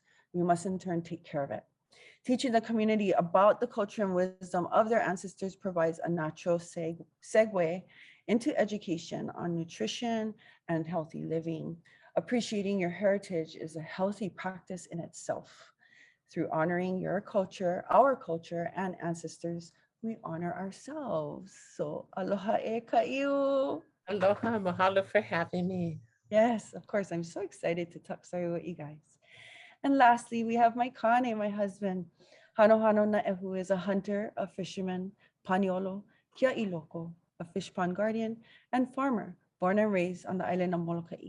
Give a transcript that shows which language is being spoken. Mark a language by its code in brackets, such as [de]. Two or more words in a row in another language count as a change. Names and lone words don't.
[en] We must in turn take care of it. Teaching the community about the culture and wisdom of their ancestors provides a natural segue into education on nutrition and healthy living. Appreciating your heritage is a healthy practice in itself. Through honoring your culture, our culture, and ancestors, we honor ourselves. [haw] So aloha e ka'iu. Aloha, mahalo [en] for having me. Yes, of course. I'm so excited to talk story with you guys. And lastly, we have my kane, my husband. Hano Naehu is a hunter, a fisherman, paniolo, [haw] kia'i loko, [en] a fish pond guardian, and farmer, born and raised on the island of Molokai.